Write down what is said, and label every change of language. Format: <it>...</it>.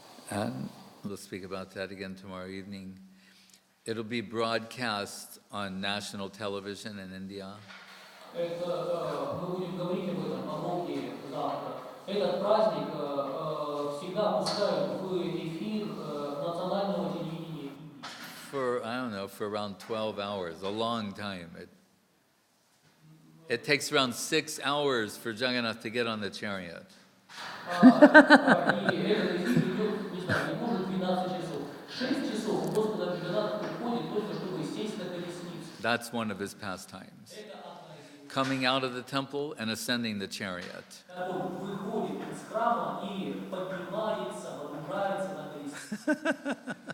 <en>And we'll speak about that again tomorrow evening. It'll be broadcast on national television in India.</en> <ru>Это мы будем говорить об этом подробнее завтра. Этот праздник всегда пускают в эфир национального телевидения Индии.</ru> <en>For, I don't know, for around 12 hours, a long time. It takes around 6 hours for Jagannath to get on the chariot.</en> <ru>И этот эфир идет, не знаю, не может 12 часов. 6 часов у Господа Джаганнатха приходит только чтобы сесть на колесницу.</ru> <en>That's one of his pastimes.</en> <ru>Это одна из них.</ru> <en>Coming out of the temple and ascending the chariot.</en> <ru>Когда он выходит из храма и поднимается, водружается на колесницу.</ru>